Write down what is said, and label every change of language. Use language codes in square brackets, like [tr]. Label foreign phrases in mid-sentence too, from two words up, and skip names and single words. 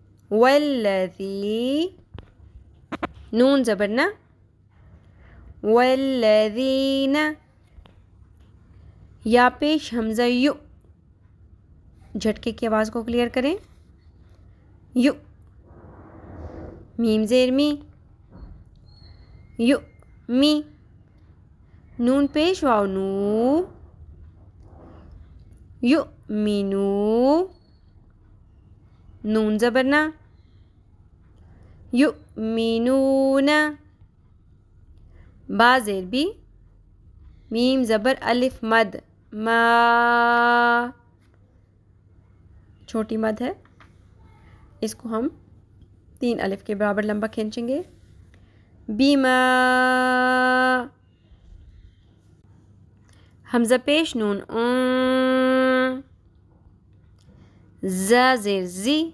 [ur] والذی، نون زبر نا، والذین، یا پیش حمزہ یو، جھٹکے کی آواز کو کلیئر کریں، یو، میم زیر می، یو می، نون پیش واو نو، یو مینو، نون زبر نا، یو مینون، با زیر بی، میم زبر الف مد، ما، چھوٹی مد ہے، اس کو ہم 3 الف کے برابر لمبا کھینچیں گے، بیما، حمزہ پیش نون زا زیر زی،